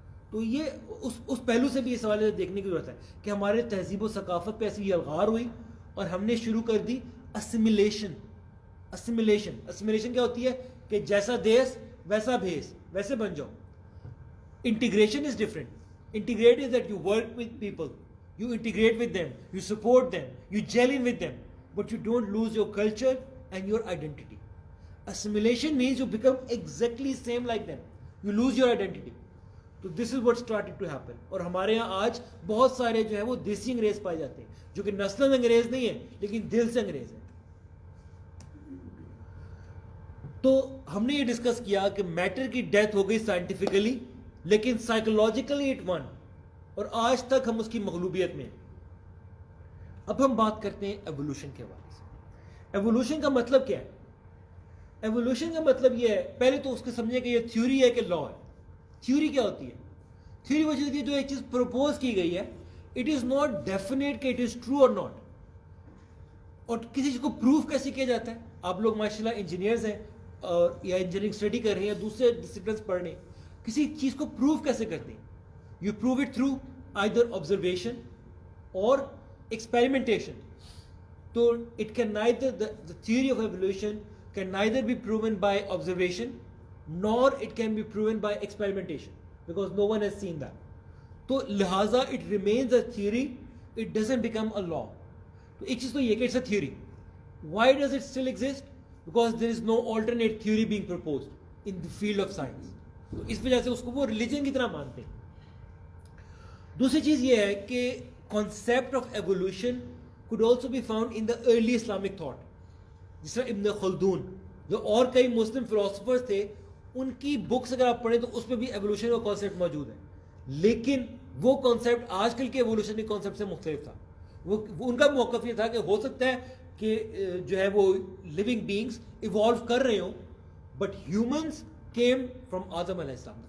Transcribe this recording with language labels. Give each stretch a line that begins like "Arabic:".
Urdu: تو یہ اس پہلو سے بھی اس حوالے سے دیکھنے کی ضرورت ہے کہ ہمارے تہذیب و ثقافت پہ ایسی الغار ہوئی اور ہم نے شروع کر دی اسیمیلیشن. اسیمیلیشن کیا ہوتی ہے کہ جیسا دیس ویسا بھیس, ویسے بن جاؤ.
English: Integration is different. Integrate is that you work with people, you integrate with them, you support them, you gel in with them, but you don't lose your culture and your identity. Assimilation means you become exactly same like them, you lose your identity. So this is what started to happen.
Urdu: اور ہمارے یہاں آج بہت سارے جو ہے وہ دیسی انگریز پائے جاتے ہیں جو کہ نسلاً انگریز نہیں ہیں لیکن دل سے انگریز ہیں. تو ہم نے یہ ڈسکس کیا کہ میٹر کی ڈیتھ ہو گئی سائنٹیفکلی, لیکن سائیکولوجیکلی
English: it won,
Urdu: اور آج تک ہم اس کی مغلوبیت میں ہیں. اب ہم بات کرتے ہیں ایوولوشن کے حوالے سے. ایوولوشن کا مطلب کیا ہے؟ ایوولوشن کا مطلب یہ ہے, پہلے تو اس کو سمجھیں کہ یہ تھیوری ہے کہ لا ہے. تھیوری کیا ہوتی ہے؟ تھیوری وہ چیز ہوتی ہے جو ایک چیز پروپوز کی گئی ہے,
English: it is not definite
Urdu: کہ
English: It is true اور not.
Urdu: اور کسی چیز کو پروف کیسے کیا جاتا ہے؟ آپ لوگ ماشاء اللہ انجینئرز ہیں اور یا انجینئرنگ اسٹڈی کر رہے ہیں یا دوسرے ڈسپلنس پڑھ رہے ہیں, کسی چیز کو پروف کیسے کرتے ہیں؟
English: You prove it through either observation or experimentation. So it can neither, the theory of evolution can neither be proven by observation nor it can be proven by experimentation because no one has seen that. So لہٰذا it remains a theory, it doesn't become a law.
Urdu: تو ایک چیز تو یہ کہ
English: it's a theory. Why does it still exist? Because there is no alternate theory being proposed in the field of science.
Urdu: تو اس وجہ سے اس کو وہ ریلیجن کی طرح مانتے ہیں. دوسری چیز یہ ہے کہ
English: Concept of evolution could also be found in the early Islamic thought.
Urdu: جس طرح ابن خلدون جو اور کئی مسلم فلاسفرز تھے, ان کی بکس اگر آپ پڑھیں تو اس میں بھی ایوولوشن کا کانسیپٹ موجود ہے, لیکن وہ کانسیپٹ آج کل کے ایوولوشن کے کانسیپٹ سے مختلف تھا. وہ ان کا موقف یہ تھا کہ ہو سکتا ہے کہ جو ہے وہ لیونگ بینگس ایوالو کر رہے ہوں,
English: but humans came from
Urdu: آدم علیہ السلام.